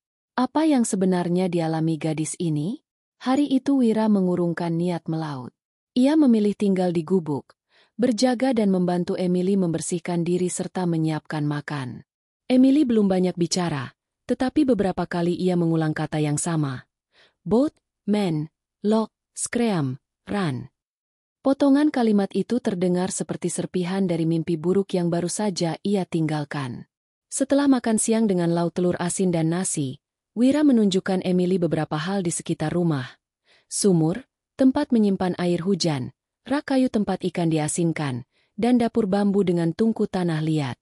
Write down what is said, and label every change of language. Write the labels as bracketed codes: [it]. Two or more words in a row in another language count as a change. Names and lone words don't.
[id] Apa yang sebenarnya dialami gadis ini? Hari itu Wira mengurungkan niat melaut. Ia memilih tinggal di gubuk, berjaga dan membantu Emily membersihkan diri serta menyiapkan makan. Emily belum banyak bicara, tetapi beberapa kali ia mengulang kata yang sama. [en] Boat, man, lock, scream, run. [id] Potongan kalimat itu terdengar seperti serpihan dari mimpi buruk yang baru saja ia tinggalkan. Setelah makan siang dengan lauk telur asin dan nasi, Wira menunjukkan Emily beberapa hal di sekitar rumah. Sumur, tempat menyimpan air hujan, rak kayu tempat ikan diasinkan, dan dapur bambu dengan tungku tanah liat.